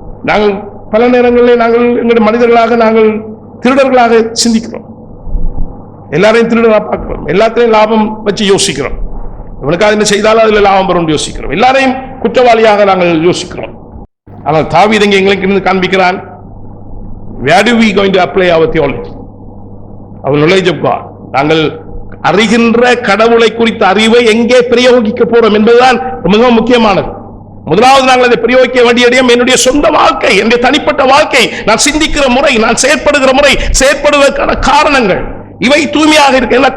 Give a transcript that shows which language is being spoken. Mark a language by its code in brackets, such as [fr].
[ta] நாங்கள் பல நேரங்களில் நாங்கள் எங்களுடைய மனிதர்களாக நாங்கள் திருடர்களாக சிந்திக்கிறோம். எல்லாரையும் திருடராக பார்க்கிறோம். எல்லாத்தையும் லாபம் வச்சு யோசிக்கிறோம். இவனுக்காக என்ன செய்தாலும் அதுல லாபம் வரும் யோசிக்கிறோம். எல்லாரையும் குற்றவாளியாக நாங்கள் யோசிக்கிறோம். ஆனால் தாவீது இங்கே எங்களுக்கு காண்பிக்கிறான், [en] where do we going to apply our theology, our knowledge of God? [ta] நாங்கள் அறிகின்ற கடவுளை குறித்த அறிவை எங்கே பிரயோகிக்க போறோம் என்பதுதான் மிகவும் முக்கியமானது. முதலாவது நாங்கள் அதை பிரயோகிக்க வேண்டிய இடம் என்னுடைய சொந்த வாழ்க்கை, என்னுடைய தனிப்பட்ட வாழ்க்கை, நான் சிந்திக்கிற முறை, நான் செயற்படுகிற முறை, செயற்படுவதற்கான காரணங்கள் இவை தூய்மையாக இருக்க.